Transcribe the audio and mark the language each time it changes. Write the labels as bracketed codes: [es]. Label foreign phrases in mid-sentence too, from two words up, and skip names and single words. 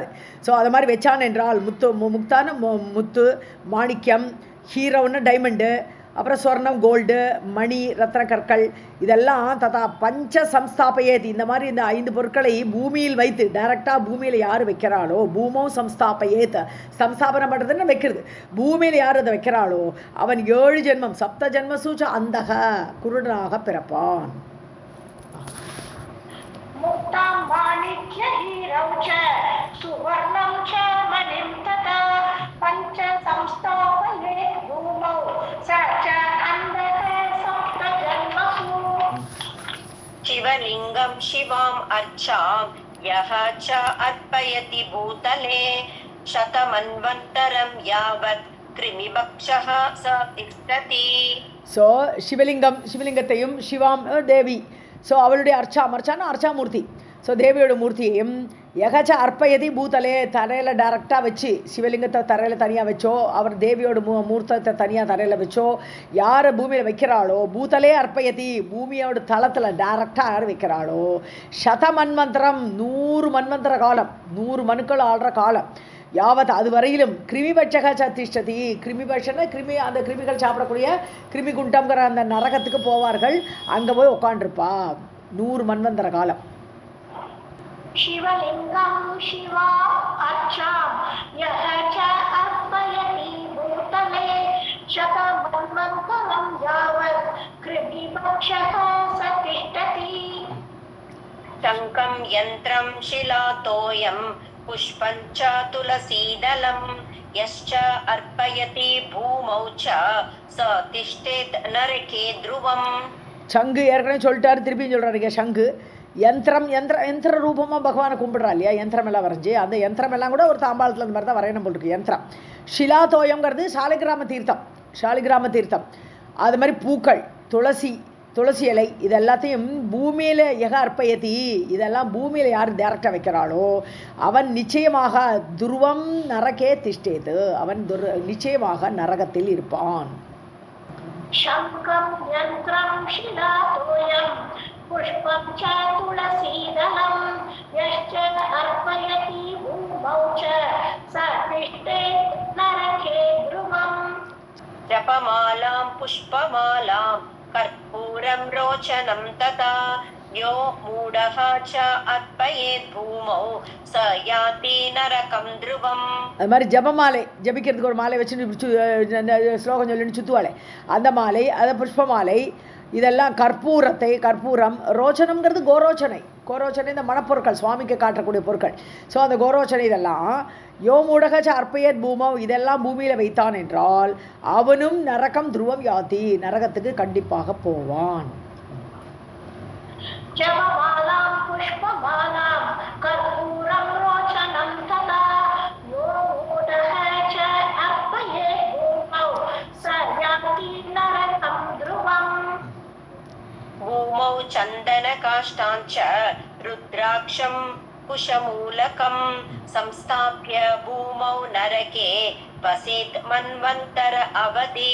[ta] ஸோ அது மாதிரி வச்சான் என்றால் முக்தான முத்து, மாணிக்கம், ஹீரோன்னு டைமண்டு, அப்புறம் சொர்ணம் கோல்டு, மணி ரத்ன கற்கள் இதெல்லாம் [sa] तथा पञ्च संस्थापयेत्. [ta] இந்த மாதிரி இந்த 5 பொருட்களை பூமியில் வைத்து டைரெக்டாக பூமியில் யார் வைக்கிறாளோ, [sa] भूमौ संस्थापयेत्, [ta] சம்ஸ்தாபனம் பண்ணுறதுன்னு வைக்கிறது, பூமியில் யார் அதை வைக்கிறாளோ அவன் 7 ஜென்மம் [sa] सप्त जन्मसु च अन्धक [ta] குருடனாக பிறப்பான். [sa] मुक्तां माणिक्य हीरौ च सुवर्णं च मणिं तथा पञ्च संस्थापयेत् भूमौ स च अन्धः सप्त जन्मसु. शिवलिङ्गं शिवाम् अर्चां यः च अर्पयति भूतले शतमन्वन्तरं यावत् कृमिपक्षः च तिष्ठति. [ta] ஸோ சிவலிங்கத்தையும் சிவாம் தேவி, ஸோ அவளுடைய அர்ச்சானா அர்ச்சாமூர்த்தி, ஸோ தேவியோட மூர்த்தியையும் [sa] यश्च अर्पयति भूतले [ta] தரையில் டைரெக்டாக வச்சு, சிவலிங்கத்தை தரையில் தனியாக வச்சோ, அவர் தேவியோட மூர்த்தத்தை தனியாக தரையில் வச்சோ யார் பூமியில் வைக்கிறாளோ, [sa] भूतले अर्पयति [ta] பூமியோட தளத்தில் டைரெக்டாக யார் வைக்கிறாளோ, சதமன்வந்தரம் 100 மன்வந்தர காலம், 100 மனுக்கள் ஆள்ற காலம், யாவத் அது வரையிலும் [sa] कृमिपक्षः स तिष्ठति. [ta] கிருமிபட்சன்னா அந்த கிருமிகள் சாப்பிடக்கூடிய கிருமி குண்டம்ங்கிற அந்த நரகத்துக்கு போவார்கள், அங்கே போய் உட்காண்டிருப்பா 100 மன்வந்தர காலம். [sa] शिवलिंगं शिवा अर्चां यः च अर्पयति भूतले शतमन्वन्तरं यावत् कृमिपक्षः स तिष्ठति. शङ्खं यन्त्रं शिलातोयं पुष्पं च तुलसीदलं यश्च अर्पयति भूमौ च स तिष्ठेत् नरके ध्रुवम्. [ta] சங்கு ஏற்கனவே சொல்லிட்டாரு, திருப்பியும் சொல்கிறாருங்க. சங்கு யந்திர ரூபமாக பகவானை கும்பிடுறா இல்லையா, யந்திரம் எல்லாம் வரைஞ்சி, அந்த யந்திரம் எல்லாம் கூட ஒரு தாம்பாளத்தில் அந்த மாதிரி தான் வரையணும் போட்டுருக்கு யந்திரம். ஷிலாதோயங்கிறது சாலிகிராம தீர்த்தம். அது மாதிரி பூக்கள், துளசி இலை, இது எல்லாத்தையும் பூமியில் [sa] यश्च अर्पयति, [ta] இதெல்லாம் பூமியில் யார் டேரக்டாக வைக்கிறாளோ அவன் நிச்சயமாக [sa] ध्रुवं नरके तिष्ठेत्, [ta] அவன் நிச்சயமாக நரகத்தில் இருப்பான். [sa] शङ्खं यन्त्रं शिलातोयं पुष्पं च तुलसीदलं यश्च अर्पयति भूमौ च स तिष्ठेत् नरके ध्रुवम्. जपमालां पुष्पमालां कर्पूरं रोचनं तथा यो मूढः च अर्पयेत् भूमौ स याति नरकं ध्रुवम्. [ta] அது மாதிரி ஜபமாலை, ஜபிக்கிறதுக்கு ஒரு மாலை வச்சு ஸ்லோகம் சொல்லின்னு சுத்துவாளே அந்த மாலை, அது புஷ்ப மாலை, இதெல்லாம் கற்பூரம், ரோச்சனம்ங்கிறது கோரோச்சனை இந்த மணப்பொருட்கள், சுவாமிக்கு காட்டக்கூடிய பொருட்கள். ஸோ அந்த கோரோச்சனை இதெல்லாம் [sa] यो मूढः च अर्पयेत् भूमौ, [ta] இதெல்லாம் பூமியில் வைத்தான் என்றால் அவனும் [sa] नरकं ध्रुवं याति, [ta] நரகத்துக்கு கண்டிப்பாக போவான். [sa] जपमालां पुष्पमालां कर्पूरं रोचनं तथा यो मूढः च अर्पयेत् भूमौ स याति नरकं ध्रुवम्. भूमौ चन्दनकाष्ठाञ्च रुद्राक्षं कुशमूलकं संस्थाप्य भूमौ नरके वसेत् मन्वन्तर अवधि.